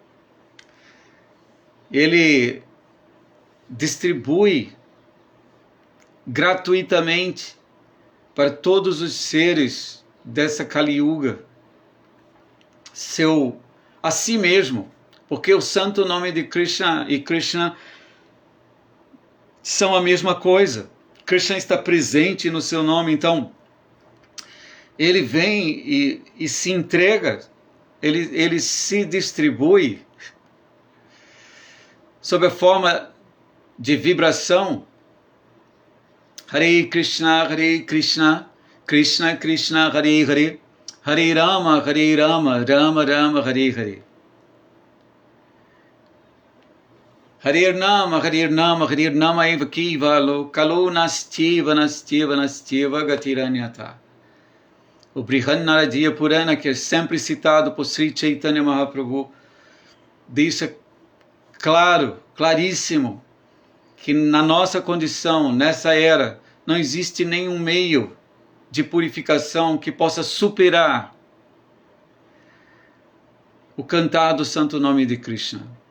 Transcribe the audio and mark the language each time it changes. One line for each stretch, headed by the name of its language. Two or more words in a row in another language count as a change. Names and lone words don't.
Portuguese: Ele distribui gratuitamente para todos os seres dessa Kali Yuga a si mesmo, porque o santo nome de Krishna e Krishna são a mesma coisa. Krishna está presente no seu nome, então ele vem e se entrega, ele se distribui sob a forma de vibração.
Sanskrit: Hare Krishna, Krishna Krishna, Hare Hare, Hare Rama, Rama Rama, Hare Hare. Hare Nama eva kivalo, kalo nastiva gatiranyata.
Portuguese: O Brihadaranyaka Purana, que é sempre citado por Sri Chaitanya Mahaprabhu, deixa claríssimo, que na nossa condição, nessa era, não existe nenhum meio de purificação que possa superar o cantar do santo nome de Krishna.